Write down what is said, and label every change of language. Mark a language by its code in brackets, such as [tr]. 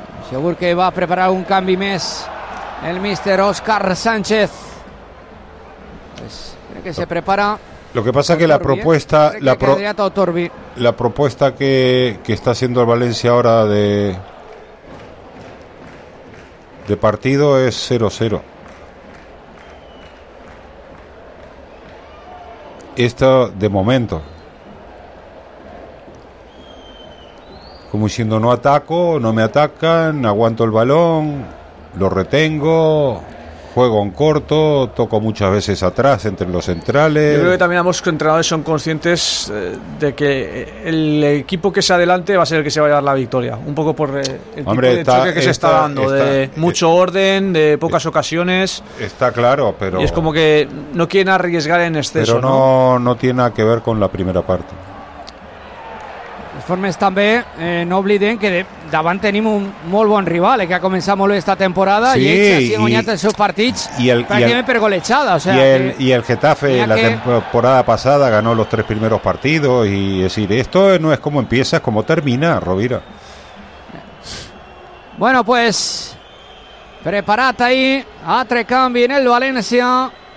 [ca] Segur que va a preparar un canvi més el míster Óscar Sánchez. [es] Pues creo que se prepara. Lo que pasa es que la propuesta, la propuesta que está haciendo el Valencia ahora de partido es 0-0. Esto de momento. Como diciendo, no ataco, no me atacan, aguanto el balón, lo retengo. Juego en corto, toco muchas veces atrás entre los centrales. Yo creo que también ambos entrenadores son conscientes de que el equipo que se adelante va a ser el que se va a llevar la victoria. Un poco por el hombre, tipo de choque que se está dando, de mucho orden, de pocas ocasiones. Está claro, pero... Y es como que no quieren arriesgar en exceso. Pero no tiene nada que ver con la primera parte. [ca] De formes también, no olviden que davant tenim un molt bon rival, que ha començat molt bé esta temporada, sí, i ells han guanyat els seus partits pràcticament per golejada. [es] O sea, [ca] i el Getafe la temporada passada [es] ganó los tres primeros partidos, y es decir, esto no es como empieza, es como termina, Rovira. [ca] Bueno, pues preparat ahí, altre canvi en el València.